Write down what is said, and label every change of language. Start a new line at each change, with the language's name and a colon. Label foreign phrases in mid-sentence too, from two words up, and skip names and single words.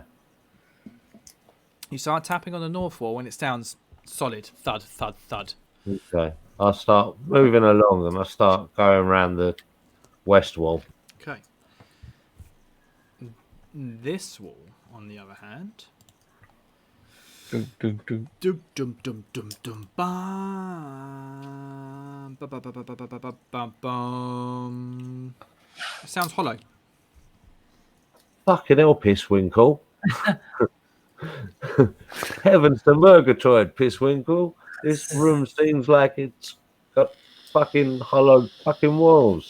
English: You start tapping on the north wall and it sounds solid. Thud, thud, thud. okay. I start moving along and I start going around the west wall. Okay. This wall, on the other hand. Dun, dun, dun. Dum dum dum dum dum bam. Ba ba ba ba ba ba ba ba bum. It sounds hollow. Fucking hell, Pisswinkle. Heavens to Murgatroyd, Pisswinkle. This room seems like it's got fucking hollow fucking walls.